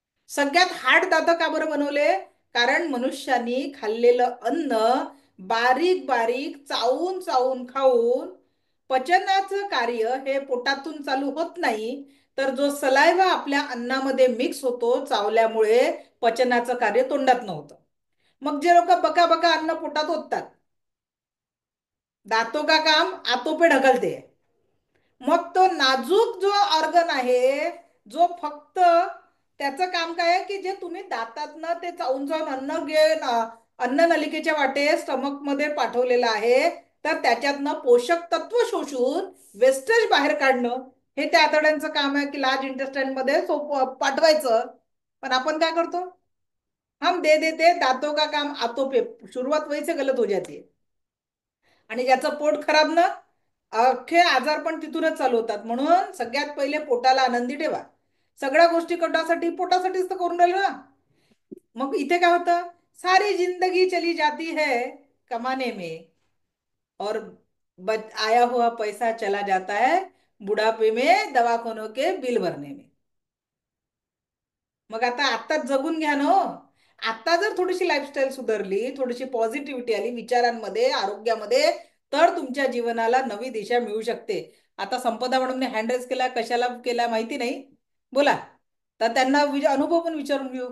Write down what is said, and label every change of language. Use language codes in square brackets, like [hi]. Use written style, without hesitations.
[mr] सगळ्यात हार्ड दात का बरं बनवले? कारण मनुष्यानी खाल्लेलं अन्न बारीक बारीक चावून चावून खाऊन पचनाचं कार्य हे पोटातून चालू होत नाही, तर जो सलायवा आपल्या अन्नामध्ये मिक्स होतो चावल्यामुळे पचनाचं कार्य तोंडात नव्हतं। मग जे लोक बका बका अन्न पोटात ओततात, [hi] दातों का काम आतों पे [mr] ढकलते। मग तो नाजूक जो ऑर्गन आहे, जो फक्त त्याचं काम काय आहे की जे तुम्ही दातातनं ते चावून चावून अन्न अन्न नलिकेच्या वाटे स्टमक मध्ये पाठवलेलं आहे, तर त्याच्यातनं पोषक तत्व शोषून वेस्टेज बाहेर काढणं हे त्या आतड्यांचं काम आहे की लार्ज इंटेस्टाइन मध्ये पाठवायचं। पण आपण काय करतो? [hi] हम दे देते दातों का काम आतों पे, सुरुवात वही से गलत हो जाती है। [mr] आणि ज्याचं पोट खराब ना, अख्खे आजार पण तिथूनच चालू होतात. म्हणून सगळ्यात पहिले पोटाला आनंदी ठेवा. सगळ्या गोष्टी पोटासाठी पोटासाठीच तर करून राहिलो ना. मग इथे काय होतं, [hi] सारी जिंदगी चली जाती है कमाने में, और आया हुआ पैसा चला जाता है बुढ़ापे में दवाखानों के बिल भरने में. [mr] मग आता आत्ताच जगून घ्या ना हो. आता जर थोडीशी लाईफस्टाईल सुधारली, थोडीशी पॉझिटिव्हिटी आली विचारांमध्ये, आरोग्यामध्ये, तर तुमच्या जीवनाला नवी दिशा मिळू शकते. आता संपदा मॅडमने हँड रेस केला, कशाला केला माहिती नाही, बोला. तर त्यांना अनुभव पण विचारून घेऊ.